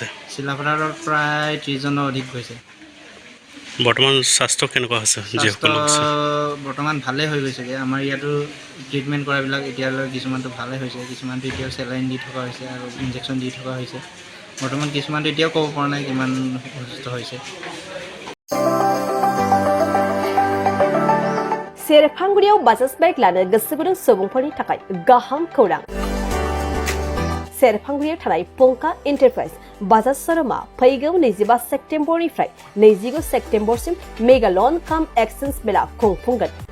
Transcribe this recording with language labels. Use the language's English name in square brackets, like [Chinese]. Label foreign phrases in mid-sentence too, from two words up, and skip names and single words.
[Assamese] চিলাপথাৰত প্ৰায় 30 জনৰ অধিক হৈছে। বৰ্তমান স্বাস্থ্য কেনেকুৱা হৈছে? বৰ্তমান ভালেই হৈ গৈছেগৈ আমাৰ ইয়াতো ট্ৰিটমেণ্ট কৰাবিলাক এতিয়ালৈ কিছুমানটো ভালে হৈছে কিছুমানটো এতিয়াও চেলাইন দি থকা হৈছে আৰু ইনজেকশ্যন দি থকা হৈছে বৰ্তমান কিছুমানটো এতিয়াও ক'ব পৰা নাই কিমান সুস্থ হৈছে। [Bodo] सेरफांगुरियाव बाजाज बाइक लानो गोसो गुदुं सुबुंफोरनि थाखाय गाहाम खौरां सेरफांगुरियाव थानाय पंका एन्टारप्राइज बाजाज शोरूमा फैगौ 25 सेप्तेम्बरनिफ्राय 29 सेप्तेम्बरसिम [English] mega loan cum exchange [Bodo] मेला खुंफुंगोन